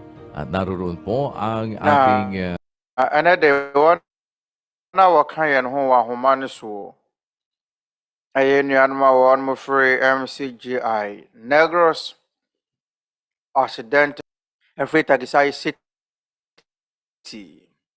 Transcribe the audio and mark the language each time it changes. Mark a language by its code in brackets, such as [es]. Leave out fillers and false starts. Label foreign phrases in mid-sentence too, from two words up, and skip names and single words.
[tl] At naroon po ang ating... [ak] ɛnnɛ de wɔn na wɔka yɛn ho wɔ ahoma no so ɛyɛ nnuanom a wɔn mo free MCGI, Negros Occidental free Talisay City.